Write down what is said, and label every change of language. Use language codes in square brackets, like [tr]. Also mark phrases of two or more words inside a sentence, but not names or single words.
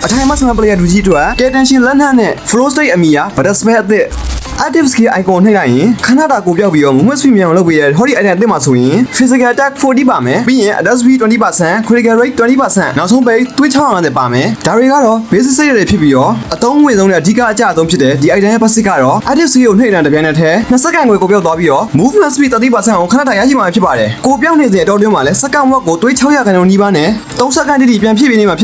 [my] အထိုင်မှာစမပလေယာဒူကြီးတို့ကဲတန်ရှင်လက်နက်နဲ့ [en] flow state [my] အမီယာ [en] butter spell [my] အသစ် [en] active skill icon [my] နှိပ်လိုက်ရင်ခဏတာကိုပြောက်ပြီးတော့ [en] movement speed [my] မြန်အောင်လုပ်ပေးရဟောဒီ item အသစ်မှာဆိုရင် [en] physical attack [my] 40ပါမယ်ပြီးရင် [en] attack speed [my] 20% [en] critical rate [my] 20% နောက်ဆုံးပိတ်တွေး650ပါမယ်ဒါတွေကတော့ basic စိတ်ရဖြစ်ပြီးတော့အသုံးဝင်ဆုံးနဲ့အဓိကအကျအဆုံးဖြစ်တဲ့ဒီ item ရဲ့ basic ကတော့ [en] active skill [my] ကိုနှိပ်တဲ့တပြိုင်နက်တည်း2စက္ကန့်ကိုပြောက်သွားပြီးတော့ [en] movement speed [my] 30%ကိုခဏတာရရှိမှာဖြစ်ပါတယ်ကိုပြောက်နေစဉ်အတော်တွင်းမှာလဲစက္ကန့်ဝက်ကိုတွေး600ခန်းနီးပါးနဲ့3စက္ကန့်တိတိပြန်ဖြည့်ပေးနေမှာဖြစ်